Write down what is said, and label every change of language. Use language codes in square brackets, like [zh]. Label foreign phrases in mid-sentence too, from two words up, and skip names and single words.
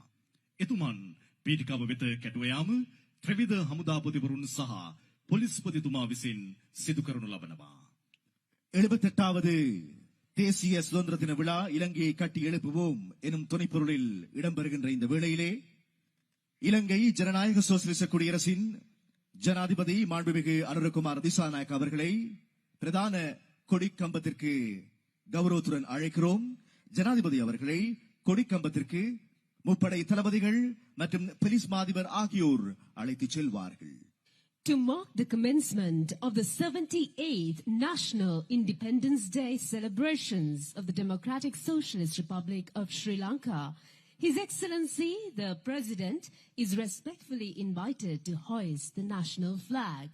[si] එතුමන් පීඨිකාව වෙත කැටුව යාම ත්‍රිවිධ හමුදාපතිවරුන් සහ පොලිස්පතිතුමා විසින් සිදු කරනු ලබනවා. [ta] 78வது தேசிய சுதந்திர தின விழா இலங்கையை கட்டி எழுப்புவோம் எனும் துணைப்பொருளில் இடம்பெறுகின்ற இந்த வேளையிலே இலங்கை ஜனநாயக சோசலிச குடியரசின் ஜனாதிபதி மாண்புமிகு அனுரகுமார் திசாநாயக் அவர்களை பிரதான கொடிக்கம்பத்திற்கு கௌரவத்துடன் அழைக்கிறோம். ஜனாதிபதி அவர்களை கொடிக்கம்பத்திற்கு முப்படை தளபதிகள் மற்றும் போலீஸ் மாதிபர் ஆகியோர் அழைத்துச் செல்வார்கள். [en] To mark the commencement of the 78th National Independence Day celebrations of the Democratic Socialist Republic of Sri Lanka, His Excellency the President is respectfully invited to hoist the national flag.